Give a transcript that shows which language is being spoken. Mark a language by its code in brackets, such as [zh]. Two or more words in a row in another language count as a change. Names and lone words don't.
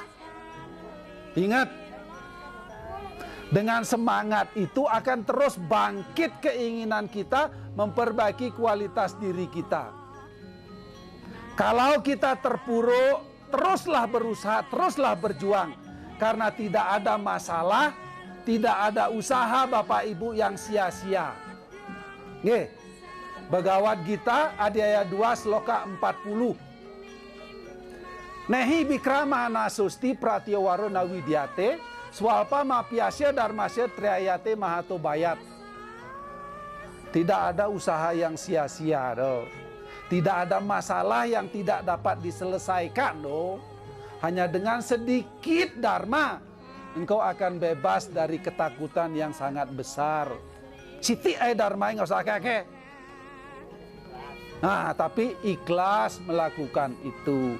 [id] Ingat, dengan semangat itu akan terus bangkit keinginan kita memperbaiki kualitas diri kita. Kalau kita terpuruk, teruslah berusaha, teruslah berjuang. Karena tidak ada masalah, tidak ada usaha Bapak Ibu yang sia-sia. Nggih. Bhagavad Gita Adhyaya 2 sloka 40. [sa] Nehi bikrama nasusti pratyawarona widyate swalpa mapiasya dharmasya triyayate mahato bayat. [id] Tidak ada usaha yang sia-sia doh. Tidak ada masalah yang tidak dapat diselesaikan doh. Hanya dengan sedikit dharma engkau akan bebas dari ketakutan yang sangat besar. Siti dharma nggak usah kakek. Nah, tapi ikhlas melakukan itu.